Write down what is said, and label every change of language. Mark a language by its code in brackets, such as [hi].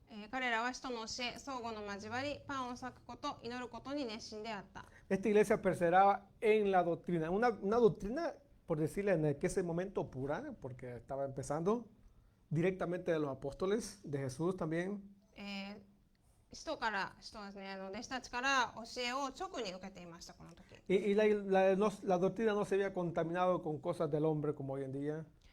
[ja] 彼らは使徒の教え、相互の交わり、パンを裂くこと、祈ることに熱心であった。 [es] Esta iglesia perseveraba en la doctrina, una doctrina, por decirle en ese momento pura, porque estaba empezando, directamente de los apóstoles, de Jesús también. [ja] 使徒ですね、弟子たちから教えを直に受けていました、この時。 [es] Y la doctrina no se había contaminado con cosas del hombre como hoy en día.